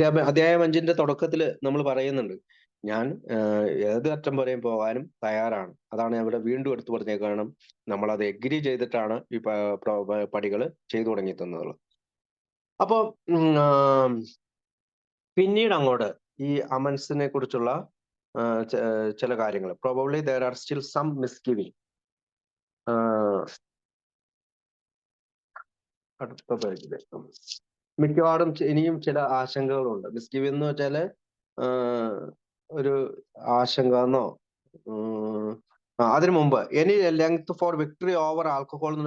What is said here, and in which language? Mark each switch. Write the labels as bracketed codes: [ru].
[ml] അധ്യായം 5ന്റെ തുടക്കത്തിൽ നമ്മൾ പറയുന്നുണ്ട്, ഞാൻ ഏത് അറ്റം വരെയും പോകാനും തയ്യാറാണ്. അതാണ് ഞാൻ ഇവിടെ വീണ്ടും എടുത്തു പറഞ്ഞേക്കണം. നമ്മൾ അത് എഗ്രി ചെയ്തിട്ടാണ് ഈ പടികൾ ചെയ്തു തുടങ്ങി തന്നുള്ളത്. അപ്പൊ പിന്നീട് അങ്ങോട്ട് ഈ അമൻസിനെ കുറിച്ചുള്ള ചില കാര്യങ്ങൾ. [en] Probably there are still some misgiving. [ml] അടുത്ത പേജില് മിക്കവാറും ഇനിയും ചില ആശങ്കകളുണ്ട്. മിസ്ഗിവിംഗ് എന്ന് വെച്ചാല് ഒരു ആശങ്ക എന്നോ അതിനു മുമ്പ് [en] Any length for victory over alcohol.